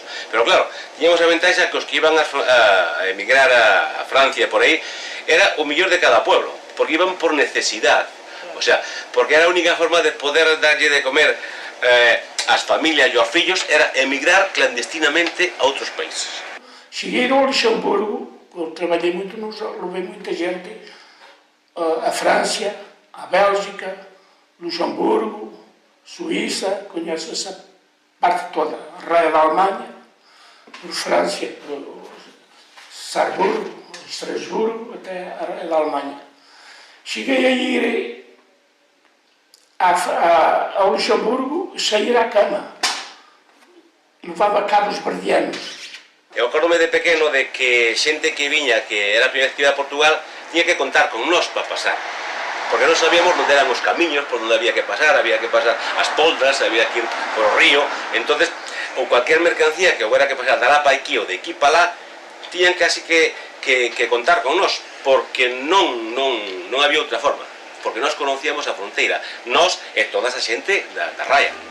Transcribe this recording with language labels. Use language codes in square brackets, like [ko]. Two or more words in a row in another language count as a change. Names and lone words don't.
[gl] Pero claro, tiñamos a ventaxa que os que iban a emigrar a Francia por aí, era o mellor de cada pueblo, porque iban por necesidade. O sea, porque era a única forma de poder darlle de comer ás familias e aos fillos, era emigrar clandestinamente a outros países. [pt] Cheguei ao Luxemburgo, eu trabalhei muito, levei muita gente a França, a Bélgica, Luxemburgo, Suíça, conheço essa parte toda, a raia da Alemanha, por França, por Sarburgo, Estrasburgo, até a raia da Alemanha. Cheguei a ir ao Luxemburgo, sair à cama, levava cabos verdianos. [gl] Eu acordome de pequeno de que xente que viña, que era a primeira vez que iba a Portugal, tiña que contar con nós para pasar, porque non sabíamos onde eran os camiños, por onde había que pasar as poldas, había que ir por o río. Entonces, ou cualquier mercancía que houbera que pasar de lá para aquí ou de aquí para lá, tiñan casi que contar con nós, porque non había outra forma, porque nós conocíamos a fronteira, nós e toda esa xente da raya.